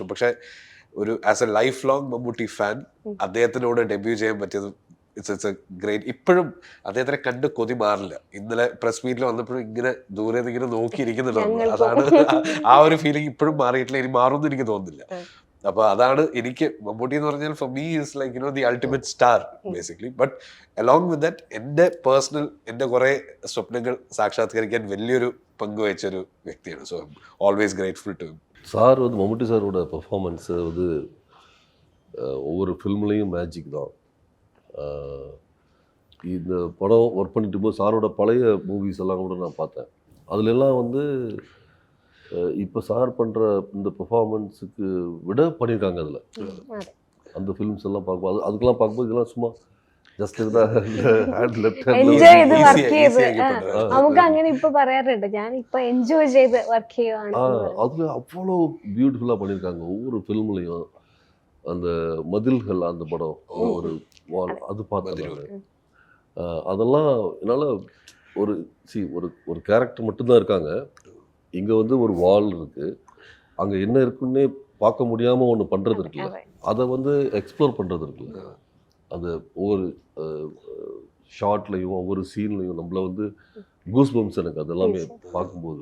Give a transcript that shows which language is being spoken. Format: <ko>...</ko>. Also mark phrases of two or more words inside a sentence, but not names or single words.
<ml>പക്ഷേ ഒരു</ml> <en>as a life long Mammootty fan</en> <ml>അദ്ദേഹത്തിനോട് ഡെബ്യൂ ചെയ്യാൻ പറ്റിയത്</ml> <en>it's a great.</en> <ml>ഇപ്പോഴും അദ്ദേഹത്തിനെ കണ്ട് കൊതി മാറില്ല. ഇന്നലെ</ml> <en>press meet</en> <ml>വന്നപ്പോഴും ഇങ്ങനെ ദൂരെ നിന്ന് ഇങ്ങനെ നോക്കിയിരിക്കുന്നുണ്ട്. അതാണ് ആ ഒരു ഫീലിംഗ് ഇപ്പോഴും മാറിയിട്ടില്ല, ഇനി മാറുമെന്ന് എനിക്ക് തോന്നുന്നില്ല. അപ്പൊ അതാണ് എനിക്ക് മമ്മൂട്ടി എന്ന് പറഞ്ഞാൽ</ml> <en>for me is like you know the ultimate star basically. but along with that</en> <ml>എൻ്റെ പേഴ്സണൽ എൻ്റെ കുറെ സ്വപ്നങ്ങൾ സാക്ഷാത്കരിക്കാൻ വലിയൊരു പങ്ക് വഹിച്ചൊരു വ്യക്തിയാണ്.</ml> <en>so always grateful to him.</en> <ta>சார் வந்து மம்முட்டி சாரோட பெர்ஃபார்மன்ஸு வந்து ஒவ்வொரு ஃபில்ம்லேயும் மேஜிக் தான். இந்த படம் ஒர்க் பண்ணிட்டு போது சாரோட பழைய மூவிஸ் எல்லாம் கூட நான் பார்த்தேன். அதுலெல்லாம் வந்து இப்போ சார் பண்ணுற இந்த பெர்ஃபார்மன்ஸுக்கு விட பண்ணியிருக்காங்க அதில். அந்த ஃபிலிம்ஸ் எல்லாம் பார்க்கும்போது அதுக்கெல்லாம் பார்க்கும்போது இதெல்லாம் சும்மா ജസ്റ്റ്</ta> <ml>എൻജോയ് ചെയ്ത് വർക്ക് ചെയ്ത് നമുക്ക് അങ്ങനെ ഇപ്പൊ പറയാറുണ്ട്, ഞാൻ ഇപ്പൊ എൻജോയ് ചെയ്ത് വർക്ക് ചെയ്യുവാണ്.</ml> <ta>அதில் அவ்வளோ பியூட்டிஃபுல்லாக பண்ணியிருக்காங்க ஒவ்வொரு ஃபில்ம்லையும். அந்த மதில்கள் அந்த படம் ஒரு வால் அது பார்த்தேன். அதெல்லாம் என்னால் ஒரு ஒரு கேரக்டர் மட்டும்தான் இருக்காங்க, இங்கே வந்து ஒரு வால் இருக்குது, அங்கே என்ன இருக்குன்னே பார்க்க முடியாமல் ஒன்று பண்ணுறது இருக்குல்ல, அதை வந்து எக்ஸ்ப்ளோர் பண்ணுறது இருக்குல்ல, அந்த ஒவ்வொரு ஷார்ட்லையும் ஒவ்வொரு சீன்லையும் நம்மளை வந்து</ta> <en>goose bumps</en> <ta>எனக்கு அதெல்லாமே பார்க்கும்போது.</ta>